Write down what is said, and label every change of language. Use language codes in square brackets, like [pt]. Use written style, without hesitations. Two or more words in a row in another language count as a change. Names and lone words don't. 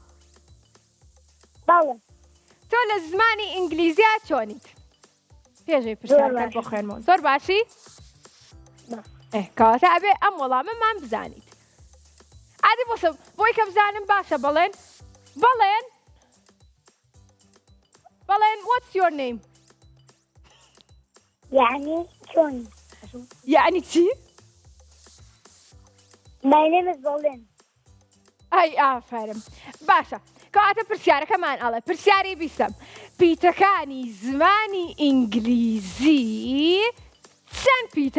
[ckb] باڵێ تۆ لە زمانی ئینگلیزیا چۆنیت پێشەی پرسیارەکەت بۆ خوێنمەوە زۆر باشی کەواتە ئەبێ ئەم وەڵامەمان بزانیت عادی بۆی کە بزانم باشە بەڵێن [en] what's your name [ckb] یعنی چۆنی یعنی چی؟ [en] My name is Bolin. [ckb] ئەی ئافرم باشە کەواتە پرسیارەکەمان ئەڵێ پرسیاری بیستەم پیتەکانی زمانی ئینگلیزی چەند پیتە؟